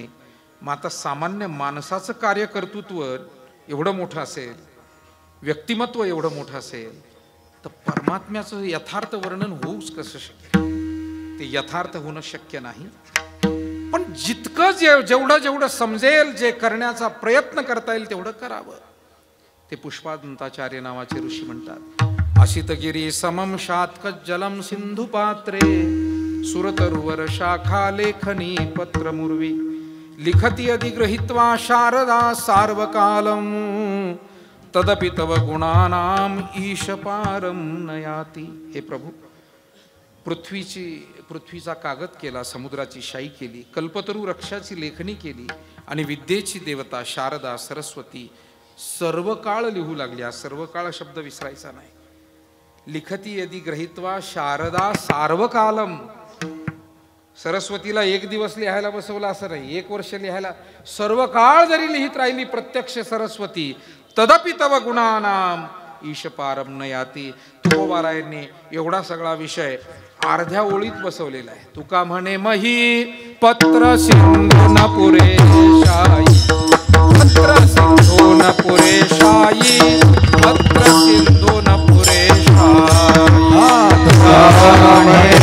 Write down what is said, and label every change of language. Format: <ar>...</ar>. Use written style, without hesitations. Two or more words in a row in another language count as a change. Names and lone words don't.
<mr>मग आता सामान्य माणसाचं कार्यकर्तृत्व एवढं मोठं असेल, व्यक्तिमत्व एवढं मोठं असेल, तर परमात्म्याचं यथार्थ वर्णन होऊच कसं शक्य? ते यथार्थ होणं शक्य नाही. पण जितकं जेवढं समजेल, जे करण्याचा प्रयत्न करता येईल तेवढं करावं. ते पुष्पादंताचार्य नावाचे ऋषी म्हणतात,</mr> <sa>असितगिरी समम शातक जलम सिंधु पात्रे सुरतरुवर शाखा लेखनी पत्र मुर्वी लिखती अधिग्रहित्वा शारदा सार्वकालम तदपि तव गुणानाम ईश पारम नयाती.</sa> <mr>हे प्रभू, पृथ्वीचा कागद केला, समुद्राची शाई केली, कल्पतरू वृक्षाची लेखणी केली आणि विद्येची देवता शारदा सरस्वती सर्व काळ लिहू लागली. हा सर्व काळ शब्द विसरायचा नाही.</mr> <sa>लिखती यदि ग्रहित्वा शारदा सार्वकालम.</sa> <mr>सरस्वतीला एक दिवस लिहायला बसवला असं नाही, एक वर्ष लिहायला, सर्व काळ जरी लिहित राहिली प्रत्यक्ष सरस्वती,</mr> <sa>तदपि तव गुणानाम ईश पारम नयाती.</sa> <mr>तुकोबारायांनी एवढा सगळा विषय अर्ध्या ओळीत बसवलेला आहे. तुका म्हणे मही पत्र सिंधू न पुरेशाई, पत्र सिंधू न पुरेशाई, पत्र सिंधू न पुरेशाई.</mr>